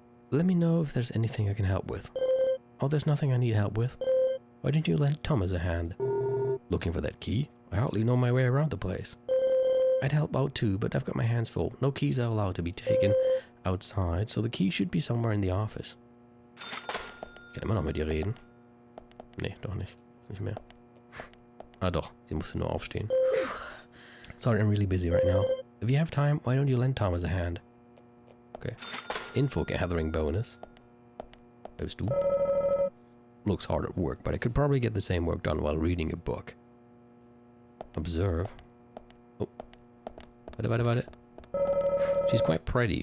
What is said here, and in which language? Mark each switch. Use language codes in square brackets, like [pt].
[en] Let me know if there's anything I can help with. Oh, there's nothing I need help with. Why didn't you lend Thomas a hand? Looking for that key? I hardly know my way around the place. I'd help out too, but I've got my hands full. No keys are allowed to be taken outside, so the key should be somewhere in the office. [de] Ich kann immer noch mit ihr reden. Nee, doch nicht. Ist nicht mehr. Ah doch, sie musste nur aufstehen. [en] Sorry, I'm really busy right now. If you have time, why don't you lend Thomas a hand? Okay. Info gathering bonus. [de] Wer bist du? [en] Looks hard at work, but I could probably get the same work done while reading a book. Observe. Oh. [de] Warte. [en] She's quite pretty.